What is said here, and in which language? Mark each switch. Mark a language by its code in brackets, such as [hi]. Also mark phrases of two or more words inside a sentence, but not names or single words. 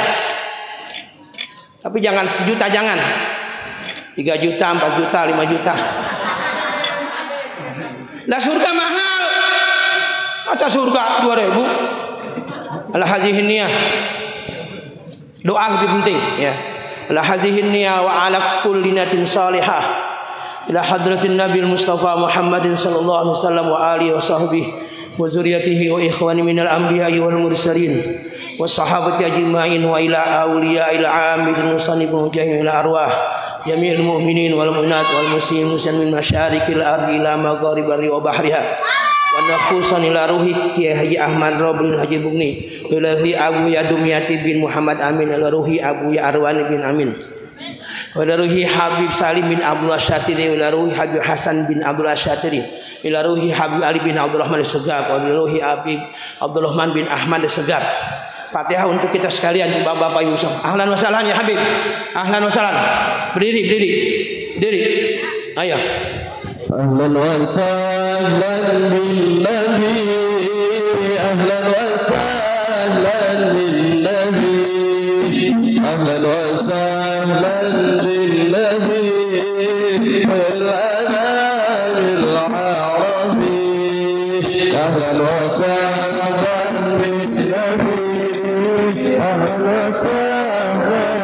[id] Tapi jangan 1 juta, jangan 3 juta, 4 juta, 5 juta. Lah surga mahal. Masa surga 2.000? [ar] على هذه النية. [id] Doa lebih penting ya. [ar] على هذه النية وعلى كل نية صالحة. إلى حضرة النبي مصطفى محمد صلى الله عليه وسلم وآله وصحبه وذريته وإخوانه من الأنبياء والمرسلين وصحابته أجمعين وإلى أولياء العامل المصنف المجاهد إلى أرواح جميع المؤمنين والمؤمنات والمسلمين من مشارق الأرض إلى مغاربها وبحرها وخصوصا إلى روح Haji Ahmad Roblin Haji Bugni إلى روح Abu Yadumiyati بن Muhammad Amin إلى روح Abu Arwani بن Amin وإلى روح Habib Salim بن Abdullah Syatiri وإلى روح Habib Hasan بن Abdullah Syatiri وإلى روح Habib Ali بن Abdurrahman Segaf وإلى روح Habib Abdurrahman بن Ahmad Segaf. [id] Fatihah untuk kita sekalian, bapak-bapak ibu. [ar] أهلا وسهلا يا حبيب. أهلا وسهلا. [id] Berdiri. Ayo. [ar] أهلا وسهلا بالنبي. أهلا وسهلا بالنبي. أهلا وسهلا بالنبي. والأنام أهلا وسهلا بالنبي أهلا وسهلا